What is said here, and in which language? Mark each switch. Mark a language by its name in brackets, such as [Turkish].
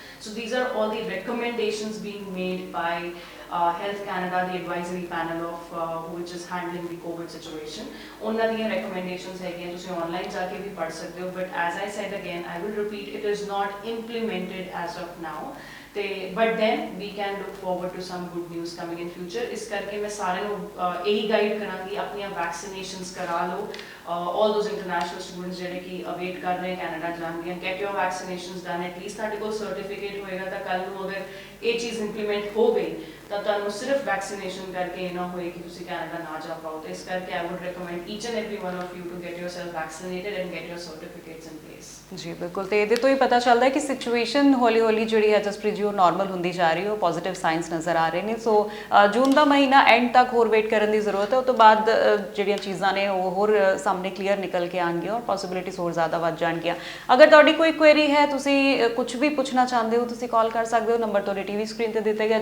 [English] so these are all the recommendations being made by Health Canada, the advisory panel of which is handling the COVID situation। [Punjabi] ਉਹਨਾਂ ਦੀਆਂ recommendations ਹੈਗੀਆਂ, ਤੁਸੀਂ online ਜਾ ਕੇ ਵੀ ਪੜ੍ਹ ਸਕਦੇ ਹੋ, [English] but as I said again, I will repeat, it is not implemented as of now। but then we can look forward to some good news coming in future। [Punjabi] इस करके मैं सारे ਨੂੰ यही गाइड करांगी अपनी वैक्सीनेशंस करा लो। [English] all those international students [Punjabi] ਜਿਹੜੇ ਕਿ ਅਵੇਟ ਕਰ ਰਹੇ ਕੈਨੇਡਾ ਜਾਣ ਦੀਆਂ, [English] get your vaccinations done, [Punjabi] at least ਤੁਹਾਡੇ ਕੋਲ ਸਰਟੀਫਿਕੇਟ ਹੋਏਗਾ ਤਾਂ ਕੱਲ ਨੂੰ ਅਗਰ ਇਹ ਚੀਜ਼ ਇੰਪਲੀਮੈਂਟ ਹੋ ਗਈ ਤਾਂ ਤੁਹਾਨੂੰ ਸਿਰਫ ਵੈਕਸੀਨੇਸ਼ਨ ਕਰਕੇ ਇਹ ਨਾ ਹੋਏ ਕਿ ਤੁਸੀਂ ਕੈਨੇਡਾ ਨਾ ਜਾ ਪਾਓ। ਤੇ ਇਸ ਕਰਕੇ [English] I would recommend each and every one of you to get yourself vaccinated and get your certificates in place। [Punjabi] ਜੀ ਬਿਲਕੁਲ, ਤੇ ਇਹਦੇ ਤੋਂ ਹੀ ਪਤਾ ਚੱਲਦਾ ਹੈ ਕਿ ਸਿਚੁਏਸ਼ਨ ਹੌਲੀ ਹੌਲੀ ਜਿਹੜੀ ਹੈ ਜਸਪ੍ਰੀਤ ਜੀ ਉਹ ਨਾਰਮਲ ਹੁੰਦੀ ਜਾ ਰਹੀ ਹੈ, ਉਹ ਪੋਜ਼ਿਟਿਵ ਸਾਈਨਸ ਨਜ਼ਰ ਆ ਰਹੇ ਨੇ। ਸੋ ਜੂਨ ਦਾ ਮਹੀਨਾ ਐਂਡ ਤੱਕ ਹੋਰ ਵੇਟ ਕਰਨ ਦੀ ਜ਼ਰੂਰਤ ਹੈ, ਉਸ ਤੋਂ ਬਾਅਦ ਜਿਹੜੀਆਂ ਚੀਜ਼ਾਂ ਨੇ ਉਹ ਹੋਰ ਸਾਹਮਣੇ ਕਲੀਅਰ ਨਿਕਲ ਕੇ ਆਉਣਗੀਆਂ ਔਰ ਪੋਸੀਬਿਲਿਟੀਜ਼ ਹੋਰ ਜ਼ਿਆਦਾ ਵੱਧ ਜਾਣਗੀਆਂ। ਅਗਰ ਤੁਹਾਡੀ ਕੋਈ ਕੁਐਰੀ ਹੈ, ਤੁਸੀਂ ਕੁਝ ਵੀ ਪੁੱਛਣਾ ਚਾਹੁੰਦੇ ਹੋ, ਤੁਸੀਂ ਕਾਲ ਕਰ ਸਕਦੇ ਹੋ, ਨੰਬਰ ਤੁਹਾਡੇ ਟੀਵੀ ਸਕਰੀਨ ਤੇ ਦਿੱਤਾ ਗਿਆ।